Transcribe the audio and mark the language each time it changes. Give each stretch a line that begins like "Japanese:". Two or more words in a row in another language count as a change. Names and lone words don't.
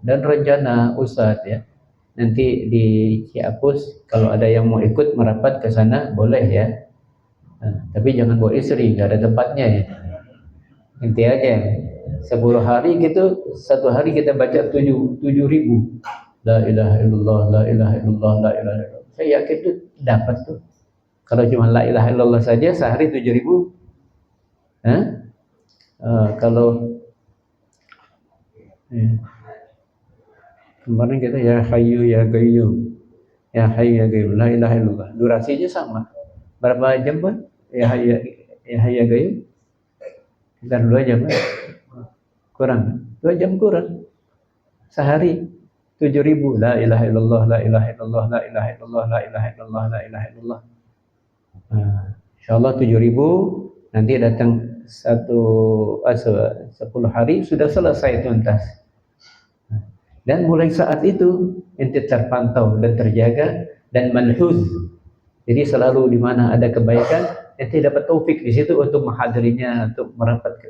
Indonesian: Dan rencana Ustadz, ya, nanti di Ciapus kalau ada yang mau ikut merapat ke sana boleh, ya. Tapi jangan bawa istri, nggak ada tempatnya, ya. Inti aja 10 hari gitu, satu hari kita baca 7.000
Arabic: لا إله إلا الله, لا إله إلا الله, لا إله إلا الله.
Indonesian: Saya yakin itu dapat tuh. Kalau cuma
Arabic: لا إله إلا الله
Indonesian: saja sehari 7.000.
Arabic: Kalau kemarin kita يا حي يا قيوم، يا حي يا قيوم، لا إله إلا الله,
Indonesian: durasinya sama. Berapa jam, Pak?
Arabic: يا حي يا قيوم.
Indonesian: Sekitar 2 jam, Pak. Kurang 2 jam, kurang sehari 7.000
Arabic: لا إله إلا الله, لا إله إلا الله, لا إله إلا الله, لا إله إلا الله, لا إله إلا الله.
Indonesian: Insyaallah 7.000 nanti datang 10 hari sudah selesai tuntas. Dan mulai saat itu ente terpantau dan terjaga dan manhuz. Jadi selalu di mana ada kebaikan ente dapat taufik di situ untuk menghadirinya, untuk merapat ke.